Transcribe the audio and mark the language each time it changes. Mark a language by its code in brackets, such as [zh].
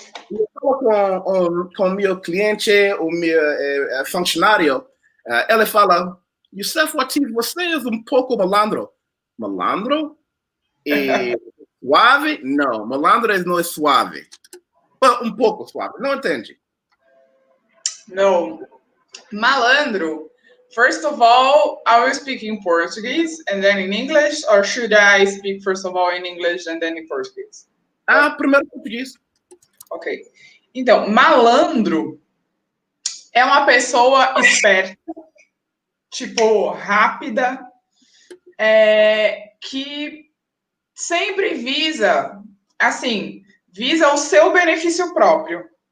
[pt] Eu falo com meu cliente, o meu funcionário, ele fala, YusefWateef, você é um pouco malandro. Malandro? E suave? Não, malandro não é suave. Um pouco suave, não entende? [en] No. Malandro. First of all, I will speak in Portuguese and then in English, or should I speak first of all in English and then in Portuguese? [pt] Primeiro português. Ok. Então, malandro é uma pessoa esperta, tipo, rápida, que sempre visa, assim, visa o seu benefício próprio.